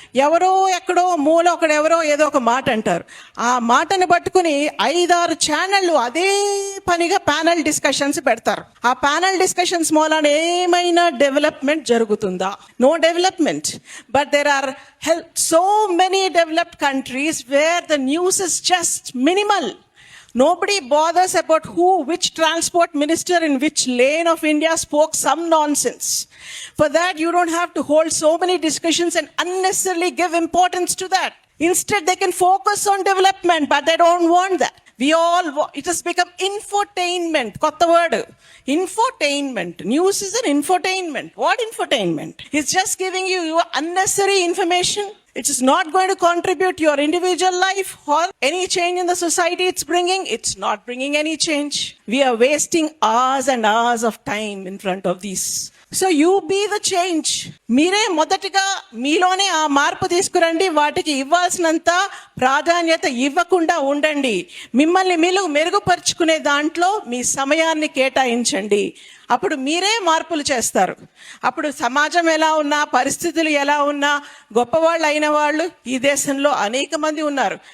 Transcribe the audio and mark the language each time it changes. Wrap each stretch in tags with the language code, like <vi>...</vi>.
<te>ఎవరో ఎక్కడో మూల ఒకడెవరో ఏదో ఒక మాట అంటారు, ఆ మాటను పట్టుకుని 5-6 ఛానళ్ళు అదే పనిగా ప్యానల్ డిస్కషన్స్ పెడతారు. ఆ ప్యానల్ డిస్కషన్స్ మూలాన ఏమైనా డెవలప్మెంట్ జరుగుతుందా? No development.</te> <en>But there are so many developed countries where the news is just minimal. Nobody bothers about which transport minister in which lane of India spoke some nonsense. For that, you don't have to hold so many discussions and unnecessarily give importance to that. Instead, they can focus on development, but they don't want that. It has become infotainment. Kotta word. Infotainment. News is an infotainment. What infotainment? It's just giving you unnecessary information. It is not going to contribute to your individual life or any change in the society it's bringing. It's not bringing any change. We are wasting hours and hours of time in front of these. So you be the change.</en> <te>మీరే మొదటిగా మీలోనే ఆ మార్పు తీసుకురండి. వాటికి ఇవ్వాల్సినంత ప్రాధాన్యత ఇవ్వకుండా ఉండండి. మిమ్మల్ని మీరు మెరుగుపరుచుకునే దాంట్లో మీ సమయాన్ని కేటాయించండి. అప్పుడు మీరే మార్పులు చేస్తారు. అప్పుడు సమాజం ఎలా ఉన్నా, పరిస్థితులు ఎలా ఉన్నా, గొప్పవాళ్ళు అయిన వాళ్ళు ఈ దేశంలో అనేక మంది ఉన్నారు.</te>